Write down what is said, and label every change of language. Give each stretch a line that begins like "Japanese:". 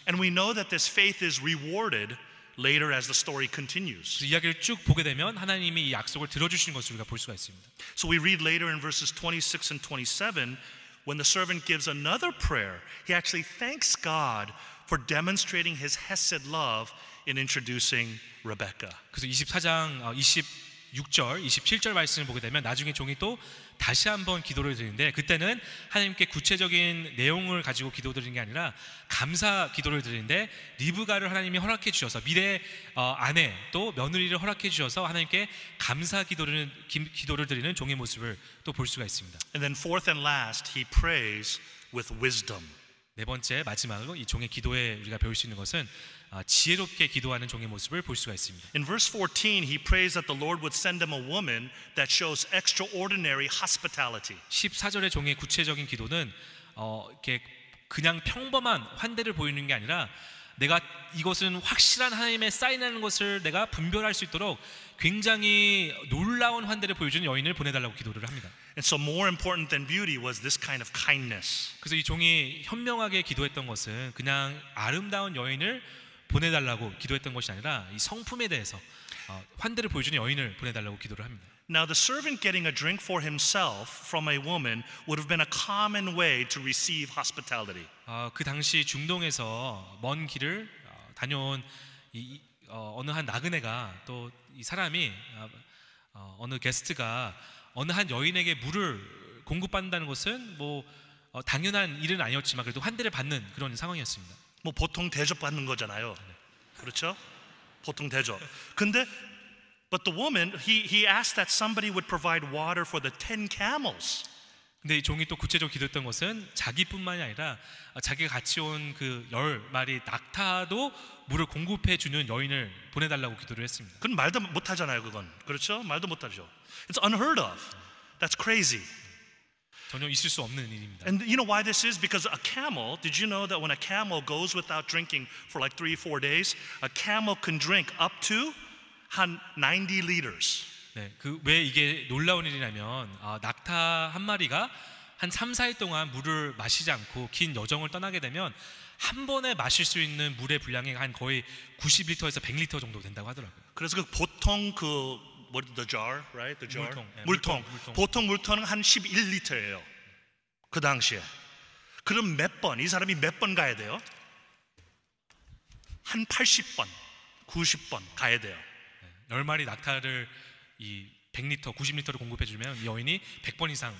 English: And we know that this faith is rewarded later as the story continues.
Korean: 이야기를 쭉 보게 되면 하나님이 이 약속을 들어주시는 것을 우리가 볼 수가 있습니다.
English: So we read later in verses 26 and 27, when the servant gives another prayer, he actually thanks God for demonstrating his hesed love in introducing Rebekah.
Korean: 그래서 24장 26절, 27절 말씀을 보게 되면 나중에 종이 또 다시 한번 기도를 드리는데 그때는 하나님께 구체적인 내용을 가지고 기도드리는 게 아니라 감사 기도를 드리는데 리브가를 하나님이 허락해 주셔서 미래 아내 또 며느리를 허락해 주셔서 하나님께 감사 기도를 드리는 종의 모습을 또 볼 수가 있습니다.
English: And then fourth and last, he prays with wisdom.
Korean: 네 번째 마지막으로 이 종의 기도에 우리가 배울 수 있는 것은 지혜롭게 기도하는 종의 모습을 볼 수가 있습니다.
English: In verse 14, he prays that the Lord would send him a woman that shows extraordinary hospitality.
Korean: 14절의 종의 구체적인 기도는 이렇게 그냥 평범한 환대를 보이는 게 아니라 내가 이것은 확실한 하나님의 사인하는 것을 내가 분별할 수 있도록 굉장히 놀라운 환대를 보여주는 여인을 보내달라고 기도를 합니다.
English: And so more important than beauty was this kind of kindness.
Korean: 그래서 이 종이 현명하게 기도했던 것은 그냥 아름다운 여인을 보내달라고 기도했던 것이 아니라 이 성품에 대해서 환대를 보여주는 여인을 보내달라고 기도를 합니다.
English: Now the servant getting a drink for himself from a woman would have been a common way to receive hospitality.
Korean: 그 당시 중동에서 먼 길을 다녀온 어느 한 나그네가 또 이 사람이 어느 게스트가 어느 한 여인에게 물을 공급받는다는 것은 당연한 일은 아니었지만 그래도 환대를 받는 그런 상황이었습니다. 뭐 보통 대접받는 거잖아요. 그렇죠? 보통 대접.
English: 근데 but the woman he asked that somebody would provide water for the 10 camels.
Korean: 근데 이 종이 또 구체적으로 기도했던 것은 자기뿐만이 아니라 자기가 같이 온 그 10마리 낙타도 물을 공급해 주는 여인을 보내달라고 기도를 했습니다. 그건 말도 못 하잖아요, 그건. 그렇죠? 말도 못 하죠.
English: It's unheard of. That's crazy.
Korean: 전혀 있을 수 없는 일입니다.
English: And you know why this is? Because a camel, did you know that when a camel goes without drinking for like 3-4 days, a camel can drink up to 한 90 liters.
Korean: 네, 왜 이게 놀라운 일이냐면 낙타 한 마리가 한 3-4일 동안 물을 마시지 않고 긴 여정을 떠나게 되면 한 번에 마실 수 있는 물의 분량이 한 거의 90리터에서 100리터 정도 된다고 하더라고요. 그래서 그 보통
English: the jar, right? The jar.
Korean: 물통. 보통 물통은 한 11리터예요. 그 당시에. 그럼 이 사람이 몇 번 가야 돼요? 한 80번, 90번 가야 돼요. 10마리 낙타를 이 100리터, 90리터를 공급해 주면 이 여인이 100번 이상.